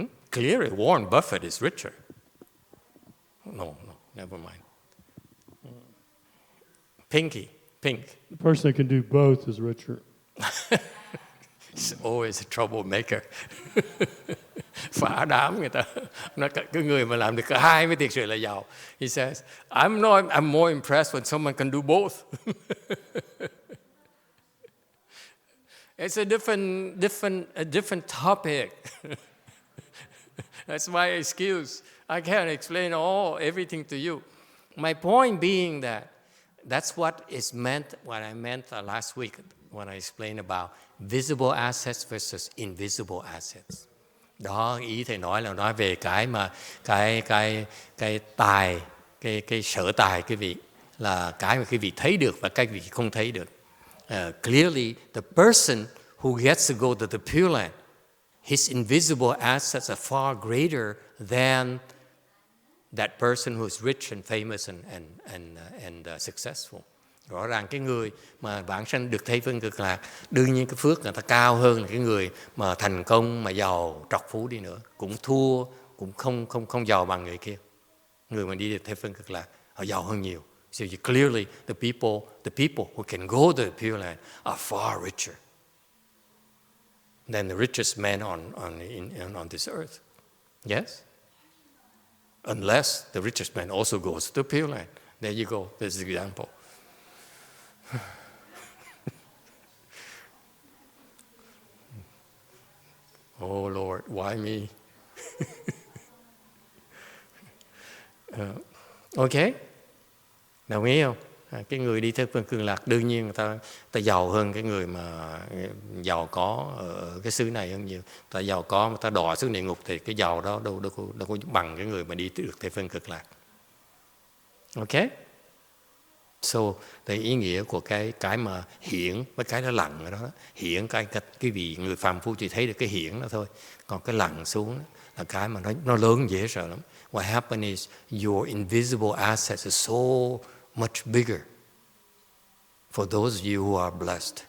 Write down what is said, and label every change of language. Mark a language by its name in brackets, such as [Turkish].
[English] Clearly, Warren Buffett is richer. No, never mind. Pink. The person that can do both is richer. It's always a troublemaker. [Vietnamese] Phá đám người ta. Cái người mà làm được cả hai mới thực sự là giàu. [English] He says, I'm more impressed when someone can do both. It's a different topic. That's my excuse. I can't explain everything to you. My point being that's what I meant last week when I explained about visible assets versus invisible assets. [Vietnamese] Đó, ý thầy nói về cái mà cái tài, cái sở tài quý vị, là cái mà quý vị thấy được và cái quý vị không thấy được. [English] Clearly, the person who gets to go to the Pure Land, his invisible assets are far greater than that person who is rich and famous and successful. [Vietnamese] Rõ ràng cái người mà vãng sanh được Tây phương cực lạc, đương nhiên cái phước người ta cao hơn là cái người mà thành công mà giàu trọc phú đi nữa, cũng thua, cũng không giàu bằng người kia. Người mà đi được Tây phương cực lạc họ giàu hơn nhiều. [English] So clearly the people who can go to the Pure Land are far richer than the richest man on this earth. Yes? Unless the richest man also goes to the Pure Land. There you go. There's the example. Oh Lord, why me? [Vietnamese] Okay. Đồng ý không? Cái người đi theo phương cực lạc đương nhiên người ta giàu hơn cái người mà giàu có ở cái xứ này hơn nhiều. Ta giàu có mà ta đọa xuống địa ngục thì cái giàu đó đâu có bằng cái người mà đi được theo phương cực lạc. Okay? So, cái ý nghĩa của cái mà hiển với cái nó lặng ở đó, hiển cái vị người phàm phu chỉ thấy được cái hiển đó thôi, còn cái lặng xuống đó, là cái mà nó lớn dễ sợ lắm. [English] What happens is your invisible assets are so much bigger for those of you who are blessed.